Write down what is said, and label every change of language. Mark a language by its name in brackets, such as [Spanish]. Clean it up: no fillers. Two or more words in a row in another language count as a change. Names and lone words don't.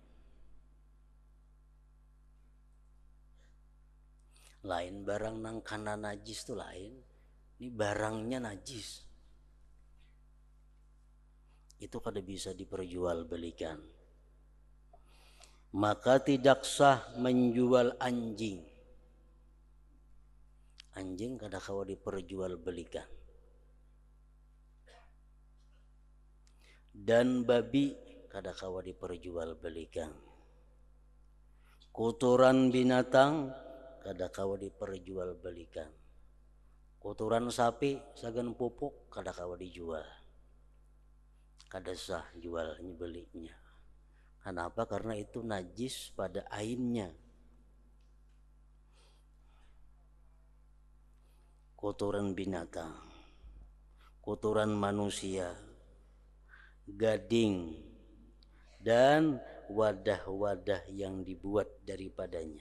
[Banjar] Lain barang nang kana najis itu lain, ini barangnya najis. Itu kada bisa diperjualbelikan. [Indonesian] Maka tidak sah menjual anjing. [Banjar] Anjing kada kawa diperjualbelikan. Dan babi kada kawa diperjualbelikan. Kotoran binatang kada kawa diperjualbelikan. Kotoran sapi sagan pupuk kada kawa dijual. Kada sah jual belinya. Kenapa? [Indonesian] Karena itu najis pada ainnya. Kotoran binatang, kotoran manusia, gading, dan wadah-wadah yang dibuat daripadanya.